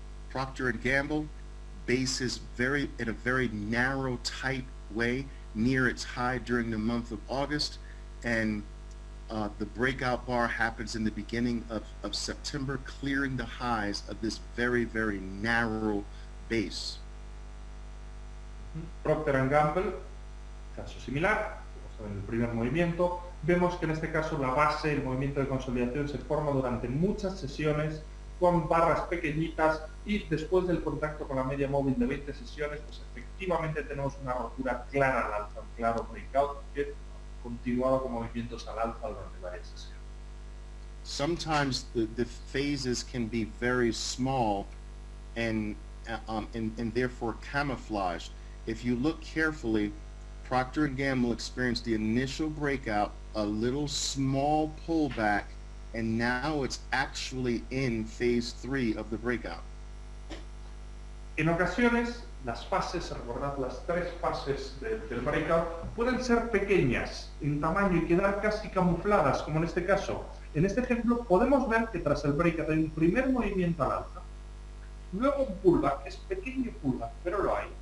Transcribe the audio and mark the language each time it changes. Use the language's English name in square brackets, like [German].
[English] Procter & Gamble, base is in a very narrow, tight way near its high during the month of August, and the breakout bar happens in the beginning of September, clearing the highs of this very, very narrow base. [Spanish] Procter & Gamble, caso similar, en el primer movimiento, vemos que en este caso la base, el movimiento de consolidación se forma durante muchas sesiones con barras pequeñitas y después del contacto con la media móvil de 20 sesiones, pues efectivamente tenemos una rotura clara al alza, un claro breakout que ha continuado con movimientos al alza durante varias sesiones. [English] Sometimes the phases can be very small and therefore camouflaged. If you look carefully, Procter & Gamble experienced the initial breakout, a little small pullback, and now it's actually in phase 3 of the breakout. [Spanish] En ocasiones, las fases, recordad las 3 fases del breakout, pueden ser pequeñas en tamaño y quedar casi camufladas, como en este caso. En este ejemplo, podemos ver que tras el breakout hay un primer movimiento al alza, luego un pullback, es pequeño pullback, pero lo hay.